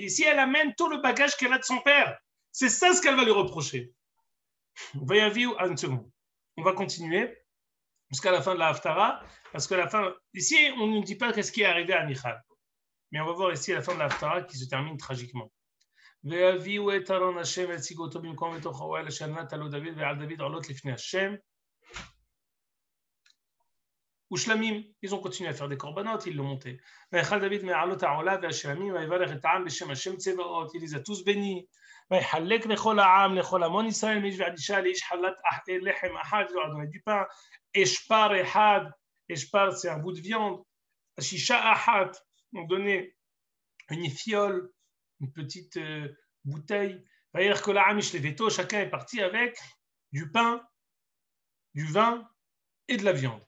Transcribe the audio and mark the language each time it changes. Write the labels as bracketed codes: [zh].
[fr] Ici, elle amène tout le bagage qu'elle a de son père. C'est ça ce qu'elle va lui reprocher. On va y aller une seconde. On va continuer jusqu'à la fin de la Haftara, parce que la fin, ici, on ne nous dit pas qu'est-ce qui est arrivé à Michal. Mais on va voir ici la fin de la Haftara qui se termine tragiquement. [he] והביאו את ארון השם והציגו אותו במקום בתוך האוהל אשר נתן לו דוד ועל דוד עולות לפני השם. ושלמים, [fr] ils ont continué à faire des corbanotes, ils l'ont monté. [he] ויאכל דוד מעלות העולה והשלמים ויברך את העם בשם השם צבאות, [fr] il les a tous bénis. [he] ויחלק לכל העם, לכל המון ישראל, מאיש ועד אישה, לאיש חלת לחם אחד, [fr] ils ont donné du pain. [he] אשפר אחד, אשפר [fr] c'est un bout de viande. [he] שישה אחת, [fr] on donnait une fiole, une petite bouteille. Chacun est parti avec du pain, du vin et de la viande.